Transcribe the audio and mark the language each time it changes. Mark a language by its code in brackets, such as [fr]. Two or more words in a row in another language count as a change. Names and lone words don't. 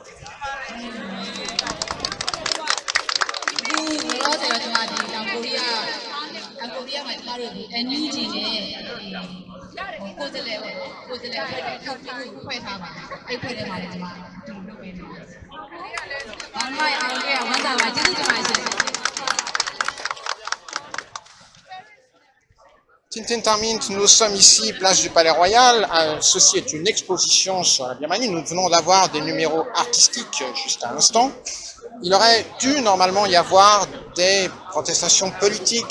[my] ဒီလောဆယ်တော့ကျမဒီတောင်ကိုရီးယားမှာကျမတို့ဒီ NUG နဲ့ကိုယ်စလဲဖွဲ့ထားပါအဲ့ဖွဲ့ထဲမှာလည်းကျမဒီလိုလုပ်ပေးနေပါတယ်။ဘာမှအောင်ခဲ့ဝမ်းသာပါကျေးဇူးတင်ပါတယ်ရှင်။ [fr] Tintintamint, nous sommes ici, place du Palais Royal. Ceci est une exposition sur la Birmanie. Nous venons d'avoir des numéros artistiques juste à l'instant. Il aurait dû normalement y avoir des protestations politiques.